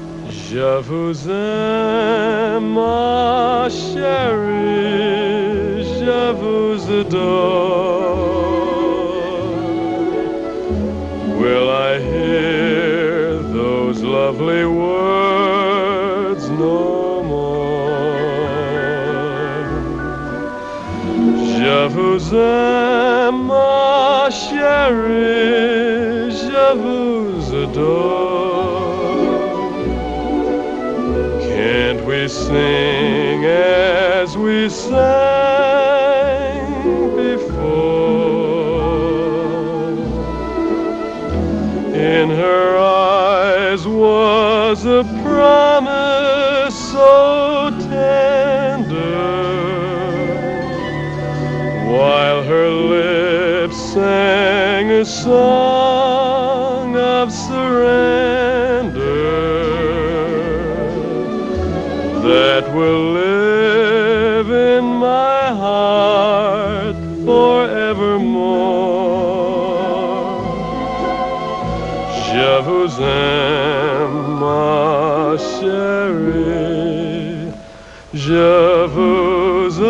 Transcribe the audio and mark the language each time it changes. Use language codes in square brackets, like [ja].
[fr] Je vous aime, ma chérie, je vous adore. [en] Will I hear those lovely words no more? [fr] Je vous aime, ma chérie, je vous adore. [en] Can't we sing as we sang before? In her eyes was a promise so tender, while her lips sang a song of surrender that will live in my heart forevermore. [fr] Je vous aime, ma chérie, je vous